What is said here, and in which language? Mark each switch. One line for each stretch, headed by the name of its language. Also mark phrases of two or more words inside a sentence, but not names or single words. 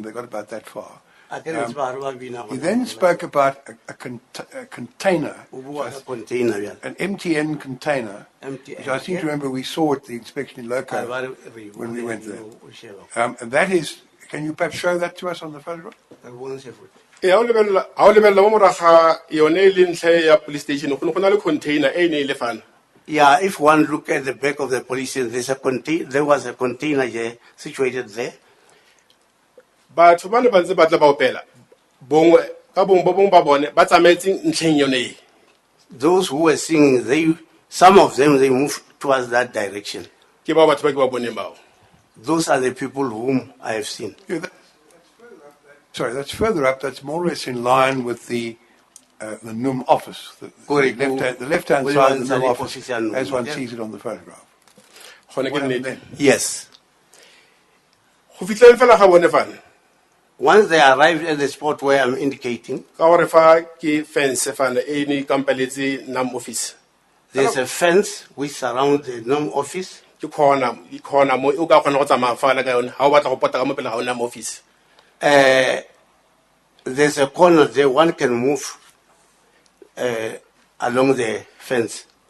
English: They got about that far. He then spoke about a container, an MTN container, which I seem to remember we saw at the inspection in Loco when we went there. And that is, can you perhaps show that to us on the photograph?
Tswana: ha o lebella mo moraga ga yone e leng ntlha ya
English: police station
Tswana: go na le container e ne e le fana.
English: Yeah, if one look at the back of the police station, there was a container here situated there.
Tswana: Batho ba ne ba ntse ba tla ba opela bongwe ka bongwe ba bongwe ba bone ba tsamaetseng ntlheng yone e.
English: Those who were singing, some of them, they moved towards that direction.
Tswana: Ke ba batho ba ke ba boneng bao.
English: Those are the people whom I have seen. Yeah, that's further up. That's more or less in line with the NUM office, the left-hand side of the NUM office, as one sees it on the photograph. Yes.
Tswana: Go fitlheng fela ga bone fana.
English: Once they arrived at the spot where I'm indicating, there's a fence which surrounds the NUM office. There's a corner there, one can move along the fence.